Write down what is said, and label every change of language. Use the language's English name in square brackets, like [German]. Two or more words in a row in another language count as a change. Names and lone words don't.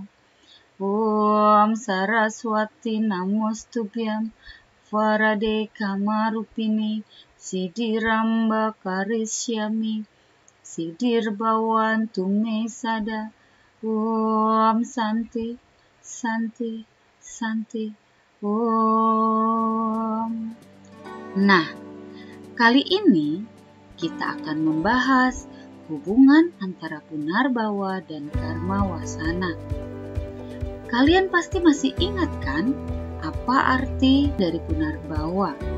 [Sanskrit] Om Saraswati Namostubhyam, Varade Kamarupini, Siddhiramba Karisyami, Siddhir Bhavantu Me Sada. Om Santi, Santi, Santi, Om. [Indonesian] Nah, kali ini kita akan membahas hubungan antara Punarbawa dan [Sanskrit] Karma Wasana. [Indonesian] Kalian pasti masih ingat kan apa arti dari Punarbawa?